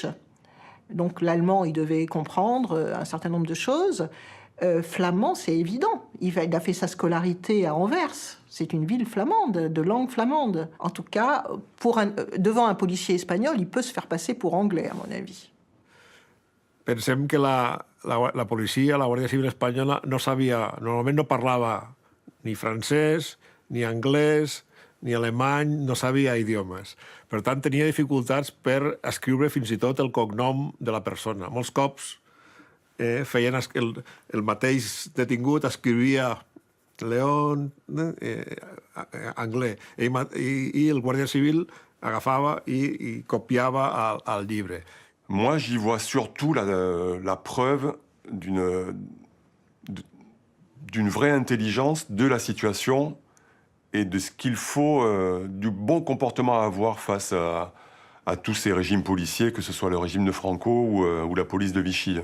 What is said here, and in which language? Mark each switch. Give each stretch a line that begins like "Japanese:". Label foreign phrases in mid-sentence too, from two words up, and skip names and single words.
French: Donc l'allemand, il devait comprendre un certain nombre de choses. Flamand, c'est évident. Il a fait sa scolarité à Anvers. C'est une ville flamande, de langue flamande. En tout cas, devant un policier espagnol, il peut se faire passer pour anglais, à mon avis.
Catalan: Pensem que la policia, la Guàrdia Civil espanyola, normalment no parlava ni francès, ni anglès, ni alemany, no sabia idiomes. Per tant, tenia dificultats per escriure fins i tot el cognom de la persona. Molts cops feien el mateix detingut escrivia León anglès i el guàrdia civil agafava i copiava al llibre.
French: Moi, j'y vois surtout la preuve d'une vraie intelligence de la situation et de ce qu'il faut, du bon comportement à avoir face à tous ces régimes policiers, que ce soit le régime de Franco ou la police de Vichy.